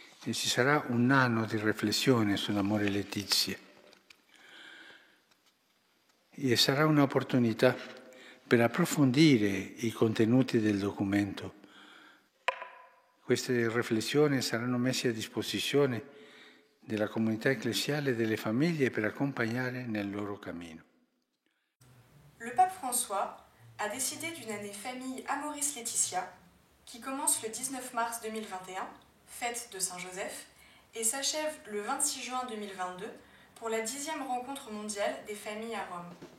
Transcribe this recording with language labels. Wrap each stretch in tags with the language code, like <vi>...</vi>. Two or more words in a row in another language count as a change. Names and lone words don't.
<it>che ci sarà un anno di riflessione sull'amore e Letizia e sarà un'opportunità per approfondire i contenuti del documento. Queste riflessioni saranno messe a disposizione della comunità ecclesiale e delle famiglie per accompagnare nel loro cammino.</it> <fr>Le pape François a décidé d'une année famille Amoris Laetitia qui commence le 19 mars 2021, fête de Saint-Joseph, et s'achève le 26 juin 2022 pour la 10e rencontre mondiale des familles à Rome.</fr>